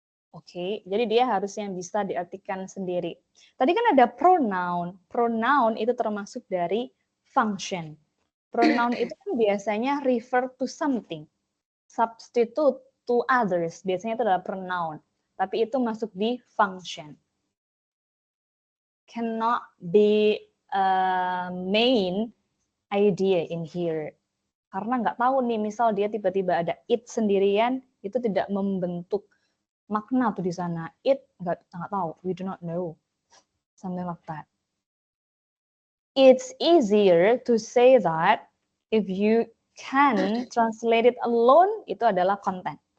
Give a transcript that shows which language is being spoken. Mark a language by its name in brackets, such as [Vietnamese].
[Indonesian] Oke, jadi dia harusnya bisa diartikan sendiri. Tadi kan ada pronoun. Pronoun itu termasuk dari function. Pronoun itu kan biasanya [English] refer to something. Substitute to others. [Indonesian] Biasanya itu adalah pronoun. Tapi itu masuk di function. [English] Cannot be main idea in here. [Indonesian] Karena nggak tahu nih, misal dia tiba-tiba ada it sendirian, itu tidak membentuk makna tuh di sana. [English] It [Indonesian] nggak tahu. [English] We do not know. Something like that. It's easier to say that if you can translate it alone, [Indonesian] itu adalah content.